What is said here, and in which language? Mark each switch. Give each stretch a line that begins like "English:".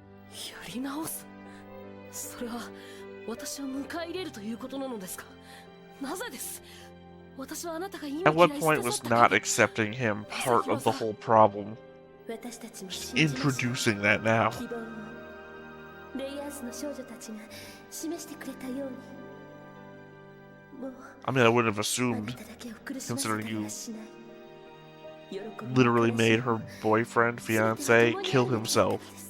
Japanese: やり直す。それは私を迎え入れるということなのですか？なぜです？私はあなたが今
English: At what point was not accepting him part of the whole problem? Just introducing that now.
Japanese: レイヤースの少女たちが示してくれたように。もう
English: I mean, I wouldn't have assumed, considering you literally made her boyfriend, fiance, kill himself.